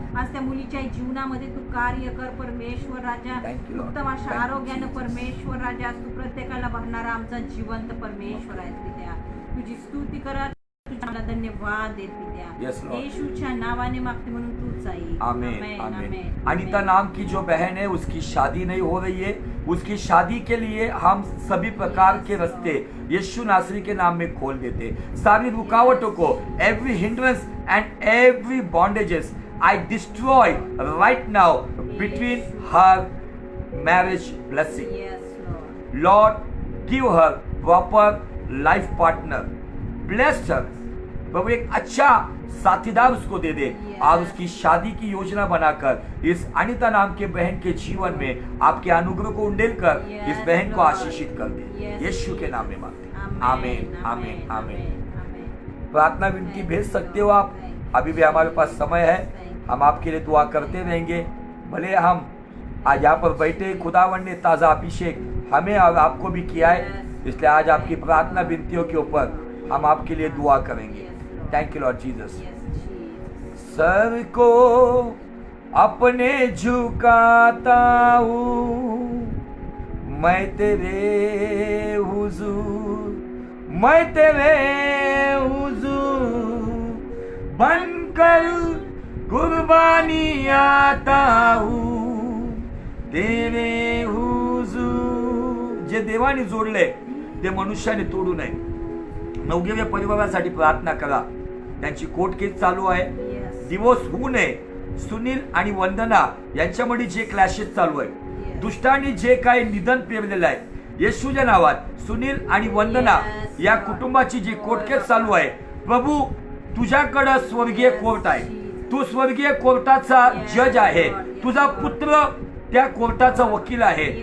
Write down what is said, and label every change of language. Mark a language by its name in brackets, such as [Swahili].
[Marathi] आज त्या मुलीच्या जीवनामध्ये तू कार्य कर परमेश्वर राजा. [English] Thank you, Lord. [Marathi] उत्तम अशा [English] Thank you, [Marathi] आरोग्यानं [English] Jesus. [Marathi] परमेश्वर राजा, तू प्रत्येकाला भरणारा आमचा जिवंत परमेश्वर आहे पित्या. तुझी स्तुती करा, तुझ्याला धन्यवाद देत पित्या. [English] Yes, Lord. [Marathi] येशूच्या नावाने मागते म्हणून तूच आहे. आमीन, आमेन, आमीन. आमेन. [Hindi] अनीता नाम की जो बहन है, उसकी शादी नहीं हो रही है, उसकी शादी के लिए हम सभी प्रकार के रास्ते यीशु नासरी के नाम में खोल देते. सारी रुकावटों को, [English] Every hindrance and every bondages I destroy right now between her marriage blessing. Yes, Lord. Lord, give her proper life partner. Bless her. [Hindi] प्रभु एक अच्छा साथीदार उसको दे दे और उसकी शादी की योजना बनाकर इस अनीता नाम के बहन के जीवन में आपके अनुग्रह को उंडेल कर इस बहन को आशीषित कर दे. यीशु के नाम में मांगते हैं. आमीन, आमीन, आमीन. प्रार्थना विनती भेज सकते हो आप. अभी भी हमारे पास समय है, हम आपके लिए दुआ करते रहेंगे. भले हम आज यहाँ पर बैठे, खुदावन ने ताज़ा अभिषेक हमें और आपको भी किया है, इसलिए आज आपकी प्रार्थना विनतियों के ऊपर हम आपके लिए दुआ करेंगे. [English] Thank you Lord Jesus. [Hindi] Sir को अपने झुकाता हूँ मैं तेरे हुजूर, मैं तेरे हुजूर बनकर कुर्बानी आता हूँ तेरे हुजूर. [Marathi] जे देवाने जोडले ते मनुष्याने तोडू नये. नवग्या परिवारासाठी प्रार्थना करा. त्यांची कोर्ट केस चालू आहे, डिवोर्स होऊ नये. सुनील आणि वंदना यांच्यामध्ये जे क्लॅशेस चालू आहे, दुष्टांनी जे काही निधन पेरलेलं आहे, येशूच्या नावात सुनील आणि वंदना या कुटुंबाची जी कोर्ट केस चालू आहे, प्रभू तुझ्याकडे स्वर्गीय कोर्ट आहे, तू स्वर्गीय कोर्टाचा जज आहे, तुझा पुत्र त्या कोर्टाचा वकील आहे.